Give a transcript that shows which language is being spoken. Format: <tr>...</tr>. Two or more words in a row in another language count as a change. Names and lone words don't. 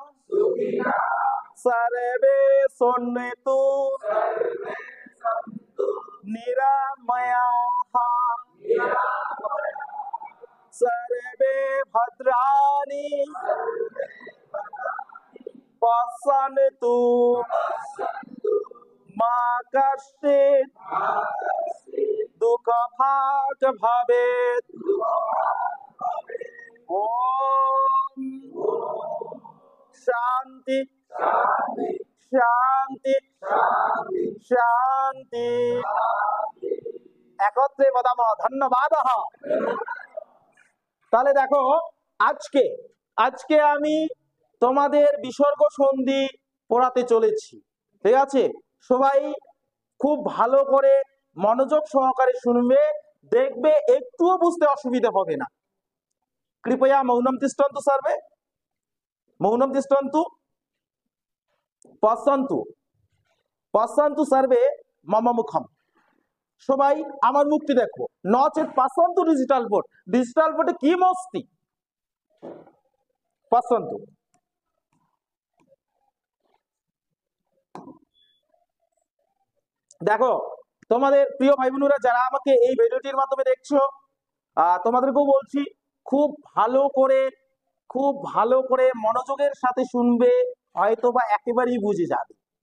<sa>सर्वे सन्तु निरामयाः सर्वे भद्राणि पश्यन्तु मा कश्चित् दुःखभाग् भवेत्। ओम शांति शांति शांति। একত্রে বদামः ধন্যবাদः।</sa> <bn>তাহলে দেখো আজকে আমি তোমাদের বিসর্গ সন্ধি পড়াতে চলেছি, ঠিক আছে? সবাই খুব ভালো করে মনোযোগ সহকারে শুনবে, দেখবে একটুও বুঝতে অসুবিধা হবে না।</bn> <sa>কৃপয়া মৌনম তিষ্ঠন্তু सर्वे মৌনম তিষ্ঠন্তু পশ্যন্তু सर्वे মম মুখম।</sa> <bn>সবাই আমার মুখটি দেখো।</bn> <sa>নচেত পশ্যন্তু</sa> <en>digital board</en> <sa>কি মস্তি পশ্যন্তু।</sa> <bn>দেখো তোমাদের প্রিয় ভাই বোনেরা যারা আমাকে এই ভিডিওটির মাধ্যমে দেখছো তোমাদেরকেও বলছি খুব ভালো করে মনোযোগের সাথে শুনবে, হয়তো বা একেবারেই বুঝে যাবে।</bn>